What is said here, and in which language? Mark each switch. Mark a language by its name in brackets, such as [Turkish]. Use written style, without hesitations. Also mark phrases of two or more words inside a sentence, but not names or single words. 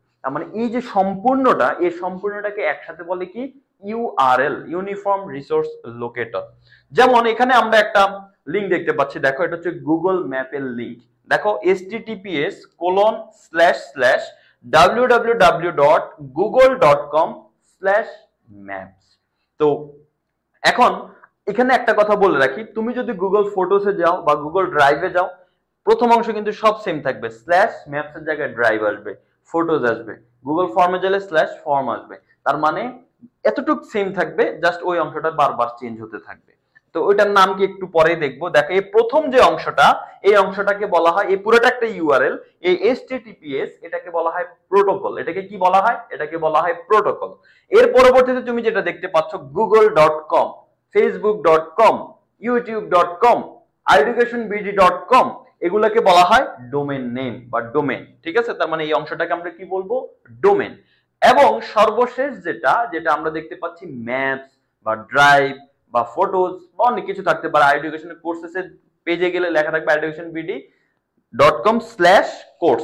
[Bangla] তার মানে এই যে সম্পূর্ণটা, এই সম্পূর্ণটাকে একসাথে বলে কি, [English] URL, uniform resource locator. [Bangla] যেমন এখানে আমরা একটা লিংক দেখতে পাচ্ছি, দেখো এটা হচ্ছে গুগল ম্যাপের লিংক। দেখো https://www.google.com/maps। তো এখন এখানে একটা কথা বলে রাখি, তুমি যদি গুগল ফটোসে যাও বা গুগল ড্রাইভে যাও, প্রথম অংশ কিন্তু সব সেম থাকবে, /maps এর জায়গায় ড্রাইভ আসবে, ফটোজ আসবে। গুগল ফর্মে গেলে /ফর্ম আসবে। তার মানে এতটুকু সেম থাকবে, জাস্ট ওই অংশটা বারবার চেঞ্জ হতে থাকবে। তো ওইটার নাম কি একটু পরেই দেখবো। দেখো, এই প্রথম যে অংশটা, এই অংশটাকে বলা হয়, এই পুরোটা একটা ইউআরএল, এই https এটাকে বলা হয় প্রোটোকল। এটাকে কি বলা হয়? এটাকে বলা হয় প্রোটোকল। এর পরবর্তীতে তুমি যেটা দেখতে পাচ্ছ, google.com, facebook.com, youtube.com, educationbd.com, এগুলোকে বলা হয় [English] domain name [Bangla] বা ডোমেন। ঠিক আছে, তার মানে এই অংশটাকে আমরা কি বলবো? ডোমেন। এবং সর্বশেষ যেটা যেটা আমরা দেখতে পাচ্ছি, ম্যাপস বা ড্রাইভ বা ফটোজ বা অনেক কিছু থাকতে পারে। [English] education courses [Bangla] পেজে গেলে লেখা থাকবে educationbd.com/course।